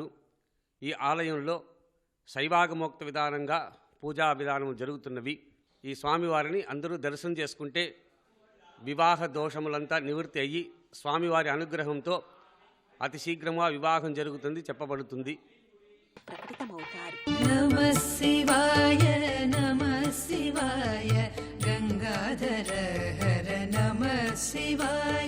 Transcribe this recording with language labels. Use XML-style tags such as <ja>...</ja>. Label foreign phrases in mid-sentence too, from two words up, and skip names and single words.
<te>ఈ ఆలయంలో శైవాగమోక్త విధానంగా పూజా విధానం జరుగుతున్నవి. ఈ స్వామివారిని అందరూ దర్శనం చేసుకుంటే వివాహ దోషములంతా నివృత్తి అయ్యి స్వామివారి అనుగ్రహంతో అతి శీఘ్రంగా వివాహం జరుగుతుంది చెప్పబడుతుంది. ప్రకటితమవుతారు.</te> <sa>नमः शिवाय नमः शिवाय गंगाधर हर नमः शिवाय</sa>